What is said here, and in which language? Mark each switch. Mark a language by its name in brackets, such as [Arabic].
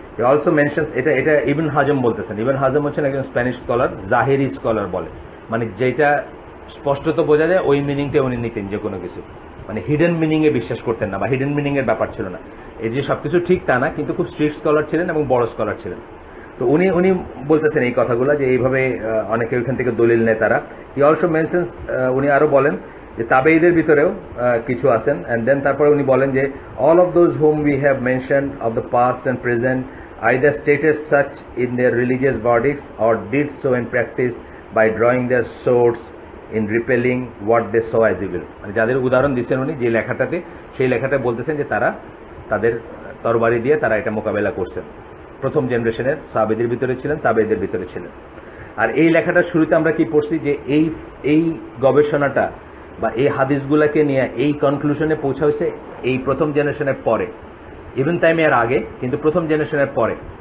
[English] also mentions, [Bangla] এটা এটা ইবন হাজম বলতেছেন। ইবন হাজম হচ্ছেন একজন স্প্যানিশ স্কলার, জাহেরি স্কলার বলে, মানে যেটা স্পষ্টত বোঝা যায় ওই মিনিংটা উনি নিতেন যে কোনো কিছু, মানে হিডেন মিনিংয়ে বিশ্বাস করতেন না বা হিডেন মিনিংয়ের ব্যাপার ছিল না। এই যে সবকিছু ঠিক তা না, কিন্তু খুব স্ট্রিক্ট স্কলার ছিলেন এবং বড় স্কলার ছিলেন। তো উনি উনি বলতেছেন এই কথাগুলো যে এইভাবে অনেকে ওইখান থেকে দলিল নেয় তারা। ই [English] also mentions, [Bangla] উনি আরও বলেন যে তাবেঈদের ভিতরেও কিছু আছেন। [English] and then [Bangla] তারপরে উনি বলেন যে [English] All of those whom we have mention of the past and present either stated such in their religious verdicts or did so in practice by drawing their swords in repelling what they saw as evil. [Bangla] মানে যাদের উদাহরণ দিচ্ছেন উনি যে লেখাটাতে, সেই লেখাটা বলতেছেন যে তারা তাদের তরবারি দিয়ে তারা এটা মোকাবেলা করছেন। প্রথম জেনারেশনের সাহাবীদের ভিতরে ছিলেন, তাবেঈদের ভিতরে ছিলেন। আর এই লেখাটার শুরুতে আমরা কি পড়ছি যে এই গবেষণাটা বা এই হাদিসগুলোকে নিয়ে এই কনক্লুশনে পৌঁছা হয়েছে এই প্রথম জেনারেশনের পরে, ইবন তাইমিয়ার আগে, কিন্তু প্রথম জেনারেশনের পরে।